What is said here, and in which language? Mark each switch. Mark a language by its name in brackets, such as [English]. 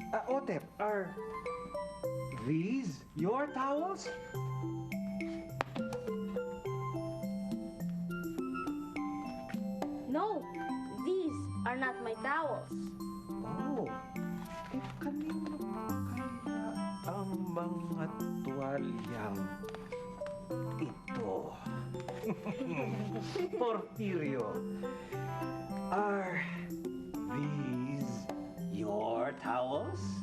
[English] Otep, are these your towels? No, these are not my towels. [Filipino] Oh, kanino kaya ang mga tuwalyang ito? [English] Porfirio, are these your towels?